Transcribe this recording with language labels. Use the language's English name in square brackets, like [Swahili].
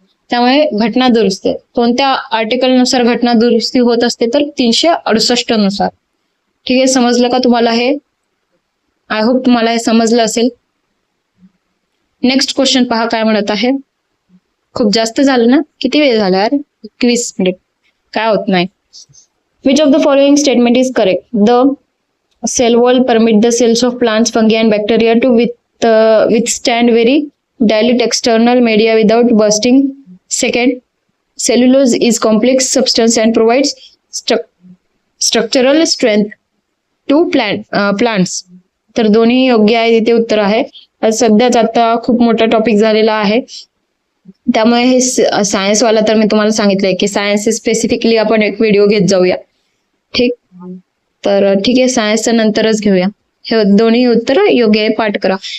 [Marathi] त्यामुळे घटना दुरुस्ती, कोणत्या आर्टिकल नुसार घटना दुरुस्ती होत असते तर 368 नुसार. ठीक आहे, समजलं का तुम्हाला हे? [English] I hope [Marathi] तुम्हाला हे समजलं असेल. नेक्स्ट क्वेश्चन पहा काय म्हणत आहे. खूप जास्त झालं ना, किती वेळ झाला यार, 21 मिनिट, काय होत नाही. [English] Which of the following statement is correct? The cell wall permit the cells of plants, fungi and bacteria to withstand very dilute external media without bursting. Second, cellulose is complex substance and provides structural strength to plants. [Marathi] तर दोन्ही योग्य आहे, इथे उत्तर आहे. सध्याच आता खूप मोठा टॉपिक झालेला आहे, त्यामुळे हे सायन्स वाला तर मी तुम्हाला सांगितलंय की सायन्स स्पेसिफिकली आपण एक व्हिडिओ घेत जाऊया. ठीक, तर ठीक आहे, सायन्सचं नंतरच घेऊया. हे दोन्ही उत्तर योग्य आहे, पाठ करा.